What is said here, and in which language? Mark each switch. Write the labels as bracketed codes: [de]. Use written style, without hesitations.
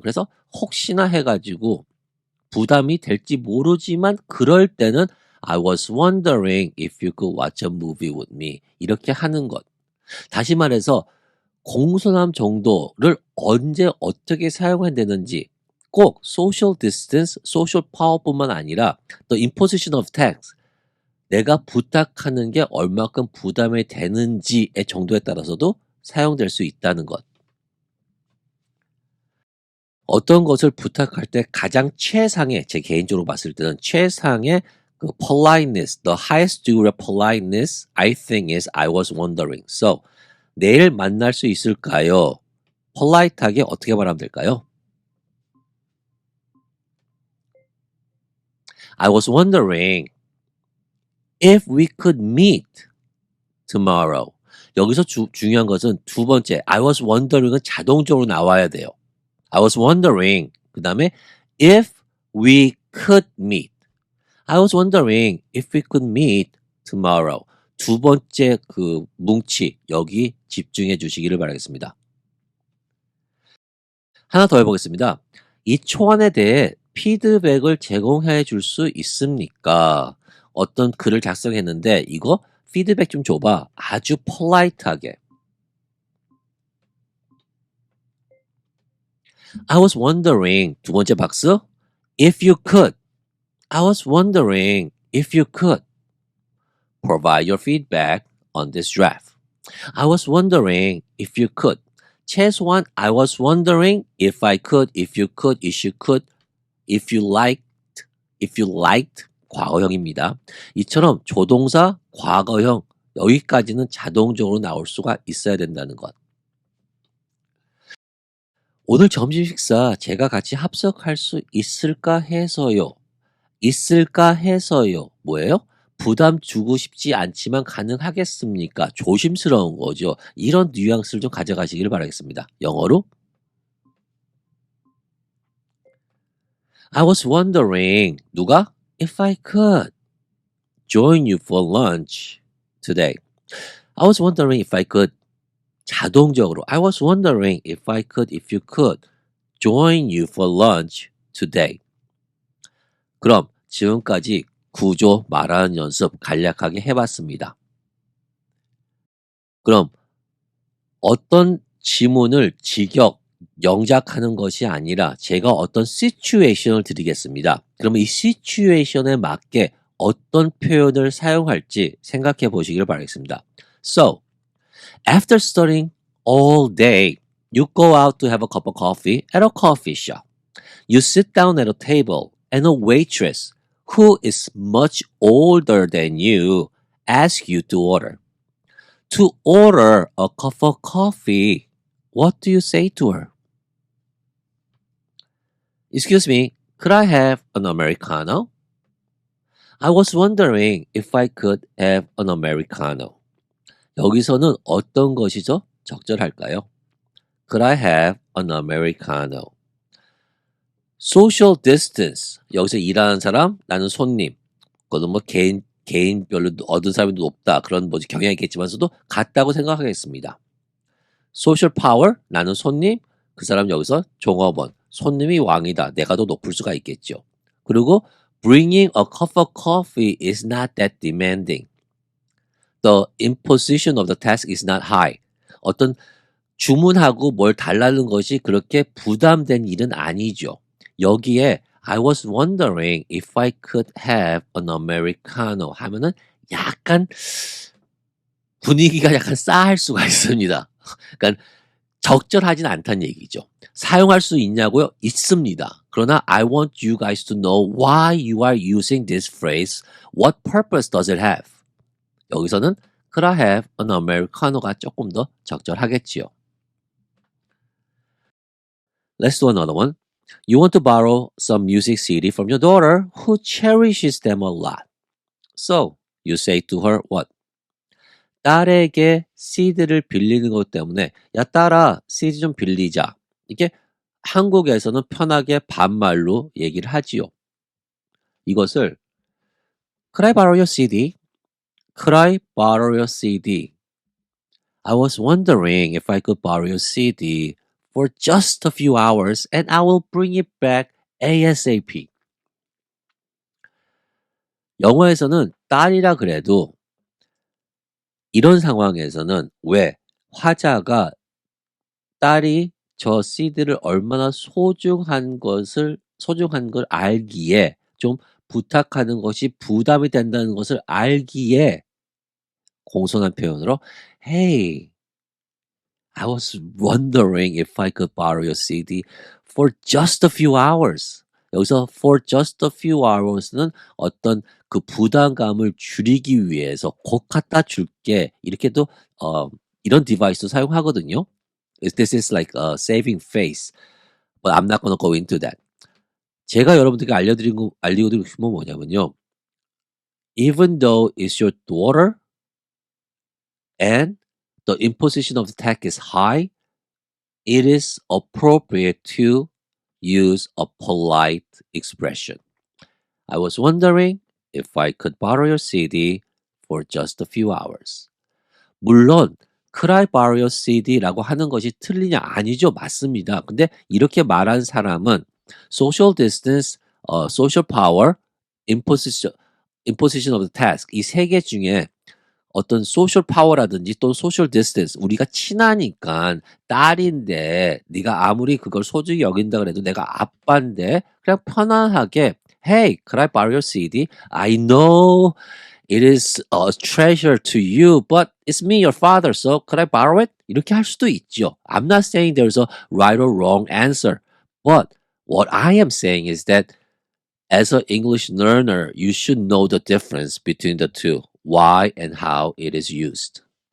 [ko] 그래서 혹시나 해가지고 부담이 될지 모르지만 그럴 때는 [en] I was wondering if you could watch a movie with me. [ko] 이렇게 하는 것. 다시 말해서 공손함 정도를 언제 어떻게 사용해야 되는지 꼭 social distance, social power뿐만 아니라 [en] the imposition of tax [ko] 내가 부탁하는 게 얼마큼 부담이 되는지의 정도에 따라서도 사용될 수 있다는 것. 어떤 것을 부탁할 때 가장 최상의 제 개인적으로 봤을 때는 최상의 politeness, [en] the highest degree of politeness I think is I was wondering. [ko] So 내일 만날 수 있을까요? polite하게 어떻게 말하면 될까요? [en] I was wondering if we could meet tomorrow. [ko] 여기서 중요한 것은 두 번째 [en] I was wondering [ko] 은 자동적으로 나와야 돼요. [en] I was wondering [ko] 그 다음에 [en] if we could meet. I was wondering if we could meet tomorrow. [ko] 두 번째 뭉치 여기 집중해 주시기를 바라겠습니다. 하나 더 해보겠습니다. 이 초안에 대해 피드백을 제공해 줄 수 있습니까? 어떤 글을 작성했는데 이거 피드백 좀 줘봐. 아주 폴라이트하게. [en] I was wondering [ko] 두 번째 박스 [en] if you could. I was wondering if you could provide your feedback on this draft. I was wondering if you could. [ko] 최소한 [en] I was wondering if I could, if you could, if you could, if you liked [ko] 과거형입니다. 이처럼 조동사, 과거형 여기까지는 자동적으로 나올 수가 있어야 된다는 것. 오늘 점심 식사 제가 같이 합석할 수 있을까 해서요. 있을까 해서요. 뭐예요? 부담 주고 싶지 않지만 가능하겠습니까? 조심스러운 거죠. 이런 뉘앙스를 좀 가져가시길 바라겠습니다. 영어로 [en] I was wondering [ko] 누가? [en] If I could join you for lunch today. I was wondering if I could [ko] 자동적으로 [en] I was wondering if I could, if you could join you for lunch today. [ko] 그럼 지금까지 구조 말하는 연습 간략하게 해봤습니다. 그럼 어떤 지문을 직역, 영작하는 것이 아니라 제가 어떤 시츄에이션을 드리겠습니다. 그러면 이 시츄에이션에 맞게 어떤 표현을 사용할지 생각해 보시기를 바라겠습니다. [en] So, after studying all day, you go out to have a cup of coffee at a coffee shop. You sit down at a table, and a waitress who is much older than you asks you to order. To order a cup of coffee, what do you say to her? Excuse me, could I have an Americano? I was wondering if I could have an Americano. [ko] 여기서는 어떤 것이죠? 적절할까요? [en] Could I have an Americano? Social distance. [ko] 여기서 일하는 사람, 나는 손님. 그거는 뭐 개인별로 얻은 사람이 높다. 그런 뭐지 경향이 있겠지만서도 같다고 생각하겠습니다. [en] Social power. [ko] 나는 손님. 그 사람 여기서 종업원. 손님이 왕이다. 내가 더 높을 수가 있겠죠. 그리고 [en] bringing a cup of coffee is not that demanding. The imposition of the task is not high. [ko] 어떤 주문하고 뭘 달라는 것이 그렇게 부담된 일은 아니죠. [en] 여기에 I was wondering if I could have an Americano [ko] 하면은 약간 분위기가 약간 싸할 수가 있습니다. 그러니까 적절하진 않다는 얘기죠. 사용할 수 있냐고요? 있습니다. 그러나 [en] I want you guys to know why you are using this phrase. What purpose does it have? [ko] 여기서는 [en] could I have an Americano가 [ko] 조금 더 적절하겠지요. [en] Let's do another one. You want to borrow some music CD from your daughter who cherishes them a lot. So, you say to her what? [ko] 딸에게 CD를 빌리는 것 때문에 야 딸아 CD 좀 빌리자. 이게 한국에서는 편하게 반말로 얘기를 하지요. 이것을 [en] Could I borrow your CD? Could I borrow your CD? I was wondering if I could borrow your CD for just a few hours and I will bring it back ASAP. [ko] 영어에서는 딸이라 그래도 이런 상황에서는 왜 화자가 딸이 저 CD를 얼마나 소중한 걸 알기에 좀 부탁하는 것이 부담이 된다는 것을 알기에 공손한 표현으로 [en] Hey, I was wondering if I could borrow your CD for just a few hours. [ko] 여기서 [en] for just a few hours [ko] 는 어떤 그 부담감을 줄이기 위해서 곧 갖다 줄게 이렇게도 이런 디바이스도 사용하거든요. [en] This is like saving face, but I'm not gonna go into that. [ko] 제가 여러분들께 알려드리고 싶은 건 뭐냐면요. [en] Even though it's your daughter and the imposition of the tax is high, it is appropriate to use a polite expression. I was wondering if I could borrow your CD for just a few hours. [ko] 물론 [en] Could I borrow your [ko] CD라고 하는 것이 틀리냐? 아니죠. 맞습니다. 근데 이렇게 말한 사람은 social distance, social power, imposition of the task 이 세 개 중에 어떤 social power라든지 또 social distance 우리가 친하니까 딸인데 네가 아무리 그걸 소중히 여긴다 그래도 내가 아빠인데 그냥 편안하게 [en] Hey, could I borrow your CD? I know it is a treasure to you, but it's me, your father, so could I borrow it? [ko] 이렇게 할 수도 있죠. [en] I'm not saying there's a right or wrong answer, but what I am saying is that as an English learner, you should know the difference between the two, why and how it is used.